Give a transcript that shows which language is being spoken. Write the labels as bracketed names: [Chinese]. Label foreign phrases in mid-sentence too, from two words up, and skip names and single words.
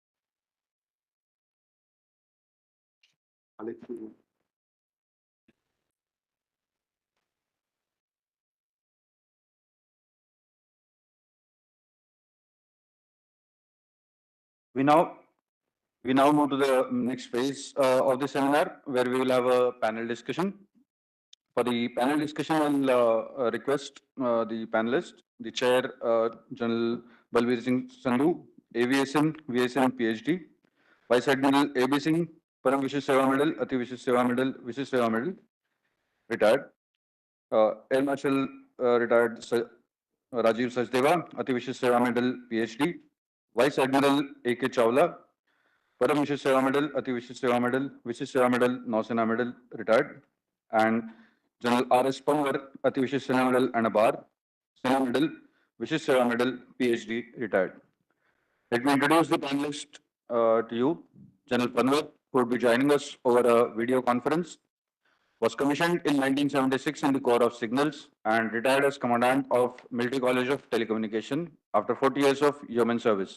[English] We now move to the next phase of the seminar, where we will have a panel discussion. For the panel discussion, I'll request the panelists, the chair, General Balbir Singh Sandhu, Aviation, VSN, PhD, Vice Admiral A.B. Singh, Param Vishesh Seva Medal, Ati Vishesh Seva Medal, Vishesh Seva Medal, retired, Air Marshal retired Rajiv Sachdeva, Ati Vishesh Seva Medal, PhD, Vice Admiral A.K. Chawla, Param Vishesh Seva Medal, Ati Vishesh Seva Medal, Vishesh Seva Medal, Nausena Medal, retired, and General R.S. Panwar, Ati Vishesh Seva Medal and a bar, Seva Medal, Vishesh Seva Medal, PhD, retired. Let me introduce the panelist to you. General Panwar, who will be joining us over a video conference, was commissioned in 1976 in the Corps of Signals and retired as Commandant of Military College of Telecommunication after 40 years of yeoman service.